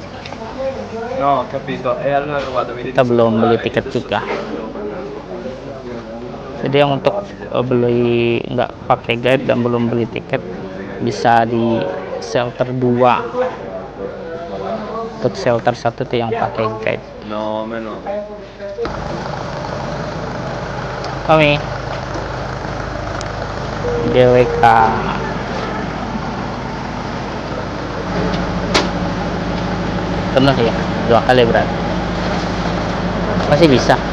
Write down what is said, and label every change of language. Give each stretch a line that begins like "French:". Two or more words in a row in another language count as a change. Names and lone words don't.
Italian: No, capito. E allora guarda, vedi.
Indonesian: Kita belum beli tiket juga. Jadi yang untuk beli nggak pakai guide dan belum beli tiket bisa di shelter 2. Untuk shelter 1 itu yang pakai guide.
Italian: No, me no.
Indonesian: Kami GWK. Penuh ya, 2 kali berarti. Masih bisa.